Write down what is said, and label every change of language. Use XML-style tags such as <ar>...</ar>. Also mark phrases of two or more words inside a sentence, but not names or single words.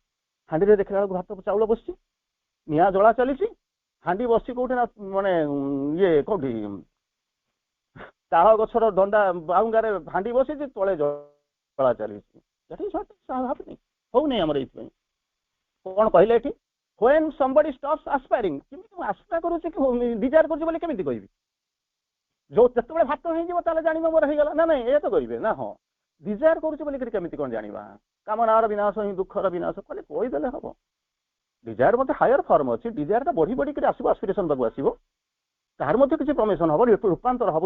<or>ହାଣ୍ଡିରେ ଦେଖିଲା ବେଳକୁ ଭାତ ଚାଉଳ ବସିଛି, ନିଆଁ ଜଳା ଚାଲିଛି, ହାଣ୍ଡି ବସିଛି କୋଉଠି ନା ମାନେ ଇଏ କୋଉଠି ତାଳ ଗଛର ଦଣ୍ଡା ବାଉଙ୍ଗାରେ ହାଣ୍ଡି ବସିଛି, ତଳେ ଜଳା ଚାଲିଛି। ହଉନି ଆମର ଏଇଥିପାଇଁ। କ'ଣ କହିଲେ ଏଠି?</or> <en>when somebody stops aspiring,</en> <or>କେମିତି ମୁଁ ଆଶା କରୁଛି କି ଡିଜାୟାର କରୁଛି ବୋଲି କେମିତି କହିବି? ଯୋଉ ଯେତେବେଳେ ଭାତ ହେଇଯିବ ତାହେଲେ ଜାଣିବ ମୋର ହେଇଗଲା ନା ନାଇଁ, ଏ ତ କରିବେ ନା? ହଁ। ଡିଜାୟାର କରୁଛି ବୋଲିକିରି କେମିତି କ'ଣ ଜାଣିବା? କାମନାର ବିନାଶ ହିଁ ଦୁଃଖର ବିନାଶ କହିଲେ କହିଦେଲେ ହବ। ଡିଜାୟାର ମଧ୍ୟ</or> <en>higher form</en> <or>ଅଛି। ଡିଜାୟାରଟା ବଢି ବଢିକିରି ଆସିବ, ଆସ୍ପିରେସନ ପାଖକୁ ଆସିବ, ତାହାର ମଧ୍ୟ କିଛି ପ୍ରମୋସନ ହବ, ରୂପାନ୍ତର ହବ।</or>